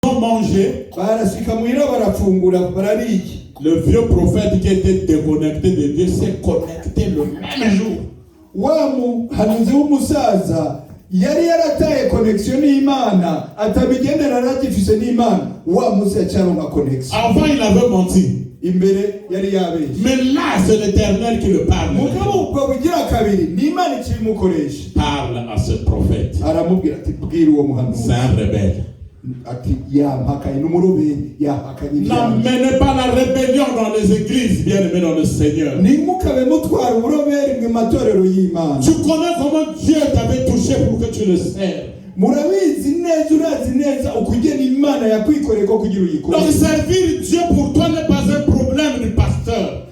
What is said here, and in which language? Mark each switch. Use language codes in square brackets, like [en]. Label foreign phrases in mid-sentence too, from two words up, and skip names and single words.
[fr] ont mangé. Le vieux prophète qui était déconnecté de Dieu s'est connecté le même jour. [rn] Yari yarataye connexion n'Imana atabigendera ragifise n'Imana wa Musa yacaronka connexion. [fr] Avant il avait menti. [rn] Imbere yari yabeshe. [fr] Mais là c'est l'Éternel qui le parle. [rn] Mugabo ubwo bugira kabiri n'Imana ikimukoresha. [fr] Parle à ce prophète. [rn] Aramubwira ati bwira uwo muhanuzi. [fr] C'est un rebelle. N'amenez pas la rébellion dans les églises, bien-aimés dans le Seigneur. Tu connais comment Dieu t'avait touché pour que tu le sers. Donc servir Dieu pour toi n'est pas un problème du pasteur.